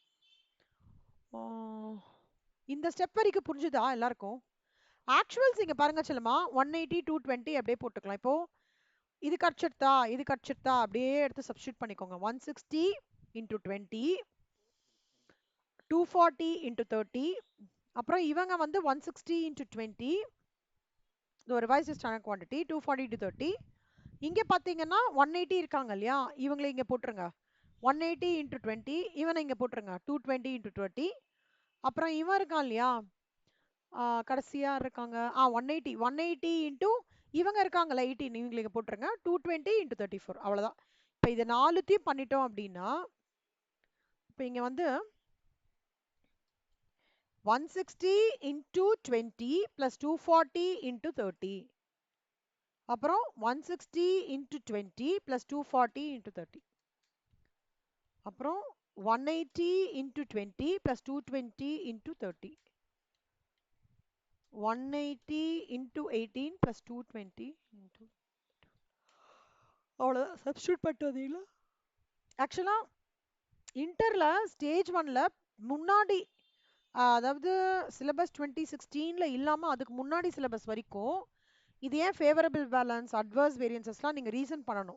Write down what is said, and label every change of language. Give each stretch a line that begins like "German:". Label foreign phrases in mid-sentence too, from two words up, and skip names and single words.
Tamil: இந்த ஸ்டெப் வரைக்கும் புரிஞ்சுதா எல்லாருக்கும்? ஆக்சுவல்ஸ் இங்க பாருங்க செல்லமா, 180 220 அப்படியே போட்டுக்கலாம். இப்போ இது கட்சிட்டா அப்படியே எடுத்து சப்ஸ்டியூட் பண்ணிக்கோங்க.
English: 160 into 20, 240 into 30,
Tamil: அப்புறம் இவங்க வந்து
English: 160 into 20, the revised standard quantity 240 to 30.
Tamil: இங்க பாத்தீங்கன்னா 180 இருக்காங்க இல்லையா, இவங்களை இங்க போட்டுருங்க. 180 into 20, இவனை இங்க போட்டுருங்க. 220 into 20. அப்புறம் இவன் இருக்கான் இல்லையா, கடைசியா இருக்காங்க 180 into இவங்க இருக்காங்கல்ல 18, இவங்களை இங்க போட்டுருங்க. 220 into 34, அவ்வளவுதான். இப்ப இது 4த்தையும் பண்ணிட்டோம் அப்படின்னா இப்ப இங்க வந்து
English: 160 into 20 plus 240 into 30,
Tamil: அப்புறம்
English: 160 into 20 plus 240 into 30,
Tamil: அப்புறம்
English: 180 into 20 plus 220 into 30. 180 into 18 plus 220 into
Tamil: அவ்வளோதான் சப்ஸ்டியூட் பண்ணிட்டு வந்தீங்களா ஆக்சுவலா இன்டர்ல
English: stage oneல
Tamil: முன்னாடி அதாவது சிலபஸ் 2016ல இல்லாம அதுக்கு முன்னாடி சிலபஸ் வரைக்கும் இது ஏன்
English: favorable balance adverse variancesலாம்
Tamil: நீங்க ரீசன் பண்ணணும்.